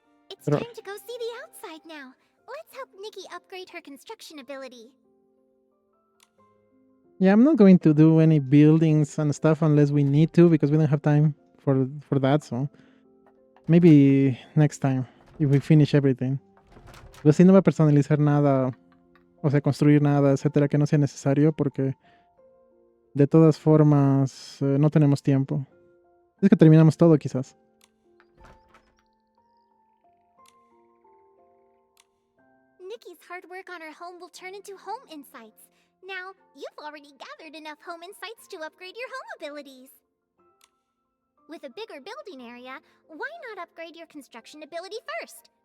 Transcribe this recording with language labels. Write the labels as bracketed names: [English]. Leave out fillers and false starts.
[English] It's time to go see the outside now. Let's help Nikki upgrade her construction ability. Yeah, I'm not going to do any buildings and stuff unless we need to, because we don't have time for that, so maybe next time, if we finish everything. [Spanish] Pues sí, no va a personalizar nada, o sea, construir nada, etcétera, que no sea necesario, porque de todas formas no tenemos tiempo. Es que terminamos todo, quizás. [English] Nikki's hard work on her home will turn into home insights. Now, you've already gathered enough home insights to upgrade your home abilities. With a bigger building area, why not upgrade your construction ability first?